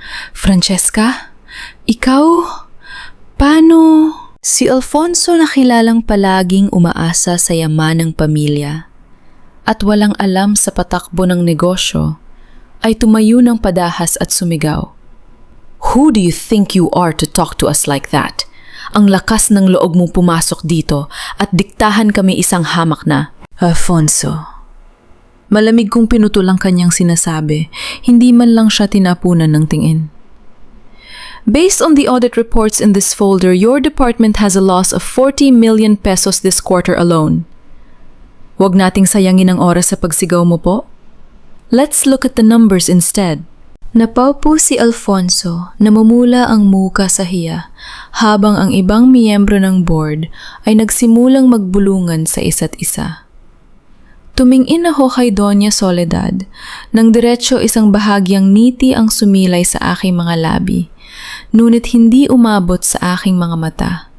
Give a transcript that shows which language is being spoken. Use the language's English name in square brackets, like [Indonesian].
[Filipino] Francesca, ikaw? Paano? Si Alfonso na kilalang palaging umaasa sa yaman ng pamilya at walang alam sa patakbo ng negosyo ay tumayo ng padahas at sumigaw. [English] Who do you think you are to talk to us like that? [Filipino] Ang lakas ng loob mong pumasok dito at diktahan kami isang hamak na. Alfonso. Malamig kong pinutol ang kanyang sinasabi, hindi man lang siya tinapunan ng tingin. [English] Based on the audit reports in this folder, your department has a loss of 40 million pesos this quarter alone. [Filipino] Huwag nating sayangin ang oras sa pagsigaw mo po. [English] Let's look at the numbers instead. [Filipino] Napaupo si Alfonso, namumula ang muka sa hiya, habang ang ibang miyembro ng board ay nagsimulang magbulungan sa isa't isa. Tumingin ako kay Doña Soledad, nang diretso isang bahagyang ngiti ang sumilay sa aking mga labi, ngunit hindi umabot sa aking mga mata.